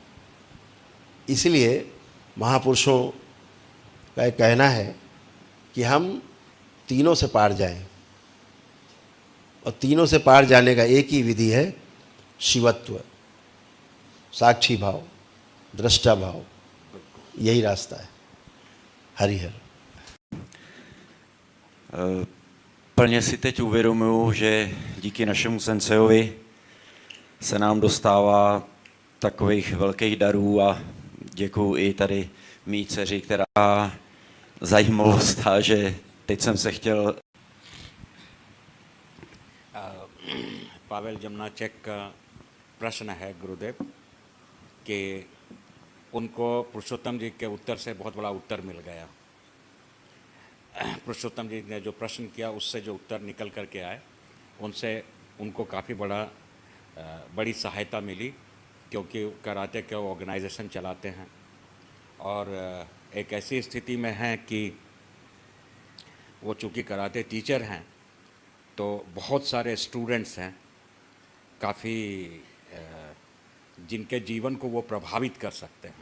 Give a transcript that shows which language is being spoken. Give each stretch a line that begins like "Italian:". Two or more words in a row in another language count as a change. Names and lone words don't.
Hindi: इसलिए महापुरुषों का एक कहना है कि हम तीनों से पार जाएं, और तीनों से पार जाने का एक ही विधि है, शिवत्व, साक्षी भाव, दृष्टा भाव, यही रास्ता है। हरिहर।
Czech: Plně si teď uvědomuji, že díky našemu sensejovi se nám dostává takových velkých darů a děkuju i tady mý dceři, která zajímavost ta, že teď jsem se chtěl...
Hindi: पावेल जमुनाचेक का प्रश्न है गुरुदेव कि उनको पुरुषोत्तम जी के उत्तर से बहुत बड़ा उत्तर मिल गया। पुरुषोत्तम जी ने जो प्रश्न किया उससे जो उत्तर निकल करके आए, उनसे उनको काफ़ी बड़ी सहायता मिली, क्योंकि कराटे के ऑर्गेनाइजेशन चलाते हैं और एक ऐसी स्थिति में हैं कि वो चूँकि
English: karate teacher
Hindi: हैं, तो बहुत सारे स्टूडेंट्स हैं काफ़ी जिनके जीवन को वो प्रभावित कर सकते हैं।